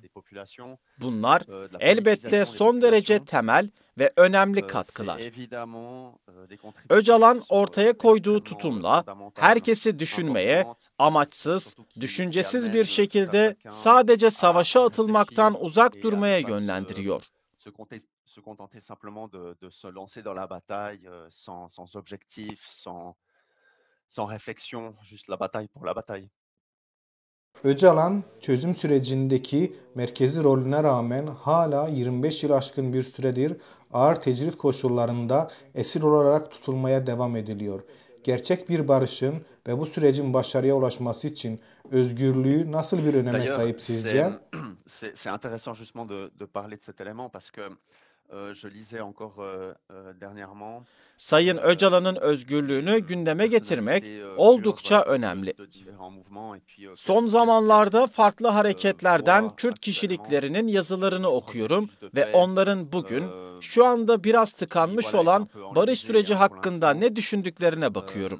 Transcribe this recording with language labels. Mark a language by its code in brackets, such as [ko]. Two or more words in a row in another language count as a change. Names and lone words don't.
[tr] Bunlar elbette son derece temel ve önemli katkılar. Öcalan ortaya koyduğu tutumla herkesi düşünmeye, amaçsız, düşüncesiz bir şekilde sadece savaşa atılmaktan uzak durmaya yönlendiriyor. [fr] Se contenter simplement de se lancer dans la bataille sans objectif, sans réflexion, juste la bataille pour la bataille. [tr] Öcalan, çözüm sürecindeki merkezi rolüne rağmen hala 25 yıl aşkın bir süredir ağır tecrit koşullarında esir olarak tutulmaya devam ediliyor. Gerçek bir barışın ve bu sürecin başarıya ulaşması için özgürlüğü nasıl bir öneme sahip sizce? [fr] C'est intéressant justement de parler de cet élément parce que je lisais encore dernièrement. [tr] Sayın Öcalan'ın özgürlüğünü gündeme getirmek oldukça önemli. Son zamanlarda farklı hareketlerden Kürt kişiliklerinin yazılarını okuyorum ve onların bugün, şu anda biraz tıkanmış olan barış süreci hakkında ne düşündüklerine bakıyorum.